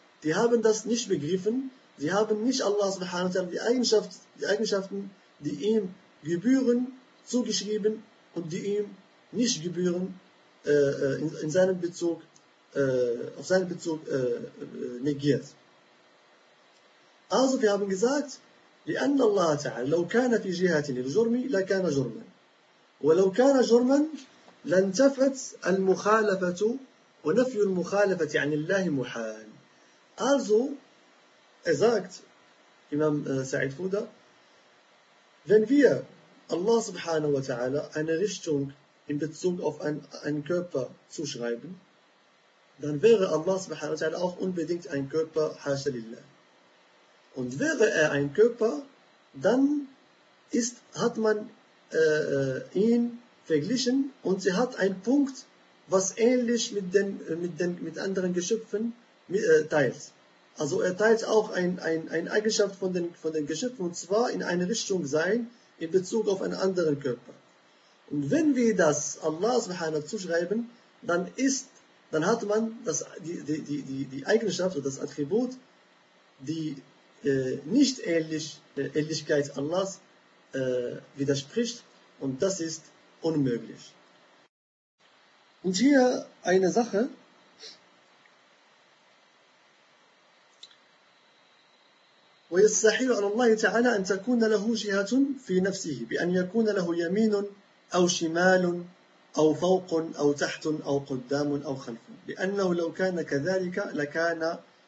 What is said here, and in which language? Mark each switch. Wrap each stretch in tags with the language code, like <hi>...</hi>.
<de>Die haben das nicht begriffen, die haben nicht Allah subhanahu wa ta'ala die Eigenschaften, die ihm gebühren, zugeschrieben und die ihm nicht gebühren in seinem Bezug auf seinen Bezug negiert. Also wir haben gesagt,</de> <ar>لأن الله تعالى لو كان في جهة الجرم لكان جرما ولو كان جرما لانتفت المخالفة ونفي المخالفة عن الله محال.</ar> <de>Also er sagt Imam Sa'id Fouda, wenn wir Allah subhanahu wa ta'ala eine Richtung in Bezug auf einen Körper zuschreiben, dann wäre Allah subhanahu wa ta'ala auch unbedingt ein Körper,</de> <ar>hasha lillah.</ar> <de>Und wäre er ein Körper, dann hat man ihn verglichen und sie hat einen Punkt, was ähnlich mit anderen Geschöpfen teilt. Also er teilt auch eine Eigenschaft von den Geschöpfen, und zwar in eine Richtung sein, in Bezug auf einen anderen Körper. Und wenn wir das Allah subhanahu wa ta'ala zuschreiben, dann hat man die Eigenschaft oder das Attribut, die nicht Ähnlichkeit Allahs widerspricht, und das ist unmöglich. Und hier eine Sache,</de> <ar>ويستحيل على الله تعالى أن تكون له جهة في نفسه بأن يكون له يمين أو شمال أو فوق أو تحت أو قدام أو خلف، لأنه لو كان كذلك لكان</ar>